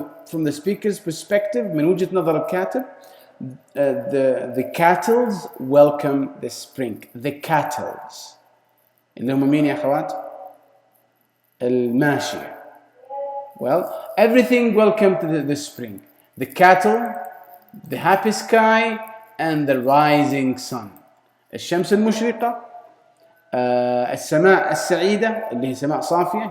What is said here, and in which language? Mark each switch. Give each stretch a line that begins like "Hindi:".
English: From the speaker's perspective,
Arabic: من وجهة نظر الكاتب,
English: the cattle welcome the spring. The cattle.
Arabic: اللي هم مين يا أخوات؟ الماشية.
English: Well, everything welcome to the spring. The cattle, the happy sky, and the rising sun.
Arabic: الشمس المشرقة, السماء السعيدة اللي هي سماء صافية.